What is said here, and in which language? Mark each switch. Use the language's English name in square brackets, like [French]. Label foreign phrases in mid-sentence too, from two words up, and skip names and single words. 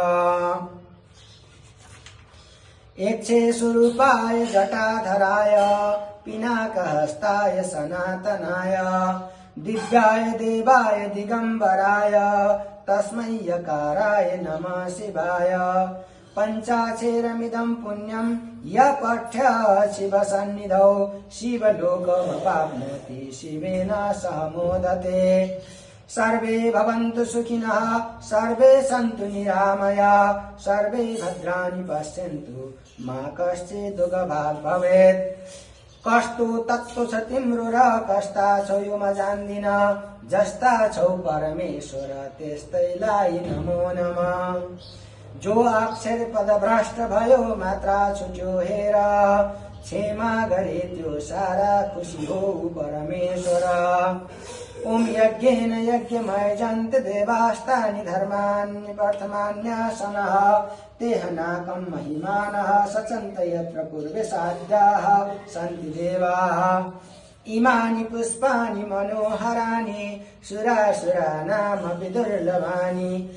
[Sanskrit] यक्षेशरूपाय जटाधराय पिनाकहस्ताय सनातनाय दिव्याय देवाय दिगम्बराय तस्मै यकाराय नमः शिवाय पञ्चाक्षरमिदं पुण्यं य पठ्य शिवसन्निधौ शिवलोकमवाप्नोति शिवेन सह मोदते सर्वे भवन्तु सुखिनः सर्वे सन्तु निरामया सर्वे भद्राणि पश्यन्तु मा कश्चित् दुःखभाग् भवेत् कस्तु तत्तु छ [Nepali] तिम्रो कस्ता छौ यो म जान्दिन जस्ता छौ परमेश्वर त्यस्तैलाई नमो नमः जो अक्षर पद भ्रष्ट भयो मात्रा छुट्यो हेर क्षमा गरे त्यो सारा खुसी हो परमेश्वर [Sanskrit] ओम यज्ञेन यज्ञमय जन्त देवास्तानि धर्माणि वर्तमान्यासनः तेह नाकं महिमानः सचन्त यत्र पूर्वे साध्याः सन्ति देवाः इमानि पुष्पाणि मनोहराणि सुरासुराणामपि दुर्लभानि